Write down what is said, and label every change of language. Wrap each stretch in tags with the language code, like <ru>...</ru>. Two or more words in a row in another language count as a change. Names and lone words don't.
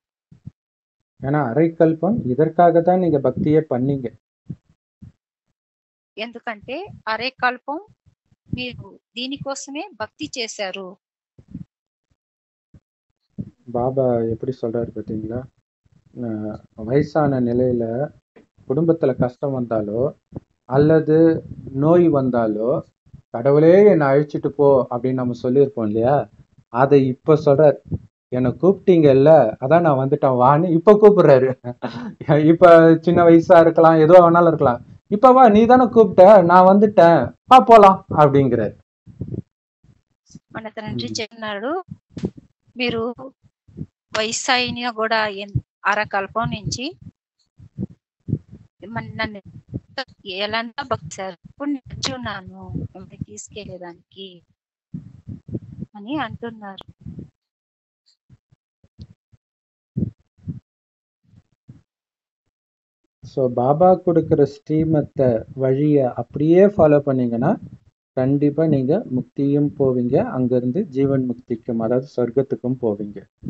<ta>ஏன்னா அரைக்கல்பம் இதற்காக தான் நீங்க பக்தியே பண்ணீங்க.</ta> <te>ఎందుకంటే అరేకల్పం మీరు దీనికోసమే భక్తి చేశారు.</te> <ta>பாபா எப்படி சொல்றாரு பார்த்தீங்களா? வயசான நிலையில குடும்பத்துல கஷ்டம் வந்தாலோ அல்லது நோய் வந்தாலோ கடவுளே என்னை அழைச்சிட்டு போ அப்படின்னு நம்ம சொல்லியிருப்போம் இல்லையா? அதை இப்ப சொல்றாரு, என்னை கூப்பிட்டீங்கல்ல, அதான் நான் வந்துட்டேன் வான்னு இப்ப கூப்பிடுறாரு. இப்ப சின்ன வயசா இருக்கலாம், எதுவா வேணாலும் இருக்கலாம். இப்ப வா, நீ தானே கூப்பிட்ட, நான் வந்துட்டேன், வா போலாம் அப்படிங்கிறாரு.</ta> <te>మన తండ్రి చెప్పినాడు, మీరు వయసు అయినా కూడా అరకల్పం నుంచి నన్ను ఎలా భక్తి ఇప్పుడు నేర్చున్నాను మిమ్మల్ని తీసుకెళ్లేదానికి అని అంటున్నారు.</te> <ta>ஸோ பாபா கொடுக்குற ஸ்ரீமத்தை வழியை அப்படியே ஃபாலோ பண்ணீங்கன்னா கண்டிப்பா நீங்க முக்தியும் போவீங்க, அங்கிருந்து ஜீவன் முக்திக்கும் அதாவது சொர்க்கத்துக்கும் போவீங்க.</ta>